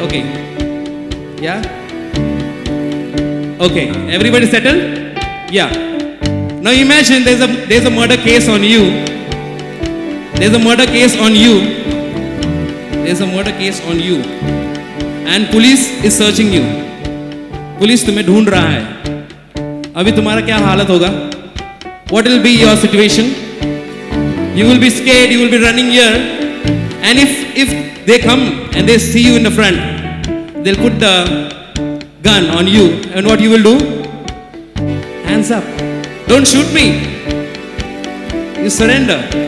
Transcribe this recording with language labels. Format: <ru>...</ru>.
<en>Okay. Yeah? Okay. Everybody settled? Yeah. Now imagine there's a murder case on you. There's a murder case on you. There's a murder case on you. And police is searching you.</en> <hi>Police तुम्हें ढूंढ रहा है. अभी तुम्हारा क्या हालत होगा?</hi> <en>What will be your situation? You will be scared, you will be running here. And if they come and they see you in the front, they'll put the gun on you. And what you will do? Hands up. Don't shoot me. You surrender.</en>